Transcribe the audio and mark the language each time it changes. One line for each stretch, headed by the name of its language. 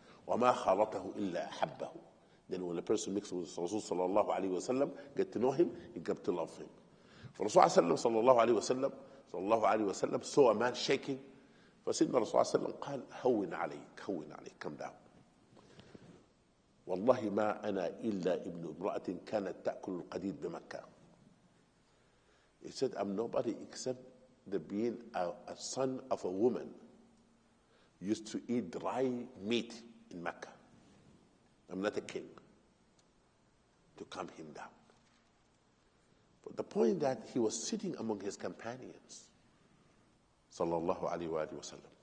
Arabic: وما خالطه إلا أحبه.
English: Then when a person mixes with Rasul sallallahu alayhi wa sallam, get to know him, you get to love him. For Rasul sallallahu alayhi wa sallam saw a man shaking.
Arabic: فسيدنا Rasul sallallahu alayhi wa sallam قال هون عليك,
English: come down.
Arabic: والله ما أنا إلا ابن امرأة كانت تأكل القديد بمكة.
English: He said, I'm nobody except the being a son of a woman used to eat dry meat in Mecca. I'm not a king to calm him down. But the point that he was sitting among his companions, sallallahu alayhi wa sallam.